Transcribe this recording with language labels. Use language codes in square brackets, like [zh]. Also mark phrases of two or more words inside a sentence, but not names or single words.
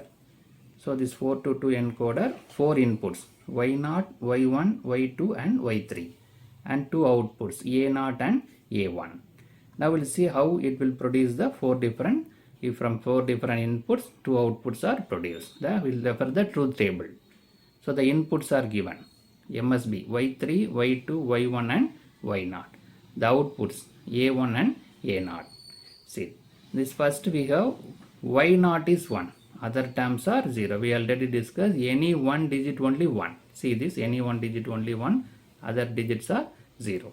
[en] So this 4 to 2 encoder, 4 inputs, y0, y1, y2 and y3, and 2 outputs, a0 and a1. Now we'll see how it will produce the 4 different, if from 4 different inputs 2 outputs are produced. We'll refer the truth table. So the inputs are given, MSB y3, y2, y1 and y0. The outputs a1 and a0. See, this first we have y0 is 1, other terms are 0. We already discussed any one digit only 1. See this, any one digit only 1, other digits are 0.